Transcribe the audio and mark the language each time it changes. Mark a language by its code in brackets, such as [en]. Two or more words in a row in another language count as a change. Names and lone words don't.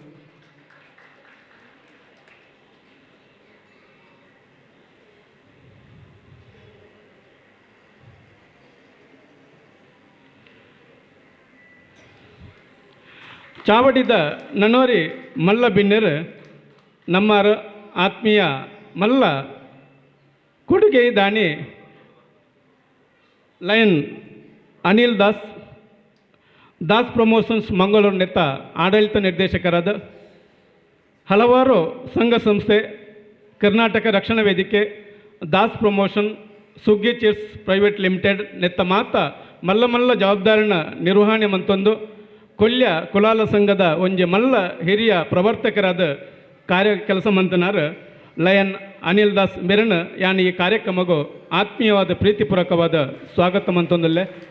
[tcy] ಚಾವಡಿದ ನನ್ನೋರಿ ಮಲ್ಲ ಬಿನ್ನೆರು ನಮ್ಮರ ಆತ್ಮೀಯ ಮಲ್ಲ ಕೊಡುಗೆ ದಾನಿ ಲಯನ್ ಅನಿಲ್ ದಾಸ್ ಪ್ರಮೋಷನ್ಸ್ ಮಂಗಳೂರು ನೆತ್ತ ಆಡಳಿತ ನಿರ್ದೇಶಕರಾದ ಹಲವಾರು ಸಂಘ ಸಂಸ್ಥೆ ಕರ್ನಾಟಕ ರಕ್ಷಣಾ ವೇದಿಕೆ ದಾಸ್ ಪ್ರಮೋಷನ್ ಸುಗ್ಗಿ ಚಿಟ್ಸ್ ಪ್ರೈವೇಟ್ ಲಿಮಿಟೆಡ್ ನೆತ್ತ ಮಾತ ಮಲ್ಲ ಮಲ್ಲ ಜವಾಬ್ದಾರಿನ ನಿರ್ವಹಣೆ ಮಂತೊಂದು ಕೊಲ್ಯ ಕುಲಾಲ ಸಂಘದ ಒಂಜಿ ಮಲ್ಲ ಹಿರಿಯ ಪ್ರವರ್ತಕರಾದ ಕೆಲಸ ಮಂತನಾರ ಲಯನ್ ಅನಿಲ್ ದಾಸ್ ಮೆರನ್ ಯಾನ್ ಈ ಕಾರ್ಯಕ್ರಮಗೂ ಆತ್ಮೀಯವಾದ ಪ್ರೀತಿಪೂರ್ವಕವಾದ ಸ್ವಾಗತ ಮಂತೊಂದಲ್ಲೇ